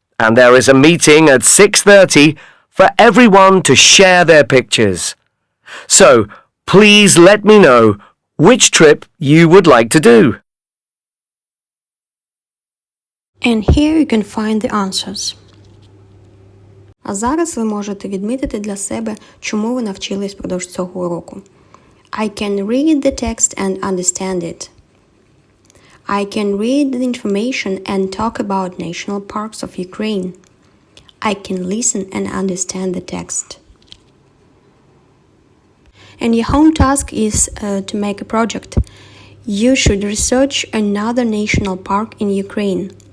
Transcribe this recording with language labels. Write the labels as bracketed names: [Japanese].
[English] and there is a meeting at 6:30 for everyone to share their pictures. So, please let me know which trip you would like to do. And here you can find the answers. [Ukrainian] А зараз ви можете відмітити для себе, чому ви навчились впродовж цього уроку. [English] I can read the text and understand it. I can read the information and talk about national parks of Ukraine. I can listen and understand the text. And your home task is to make a project. You should research another national park in Ukraine.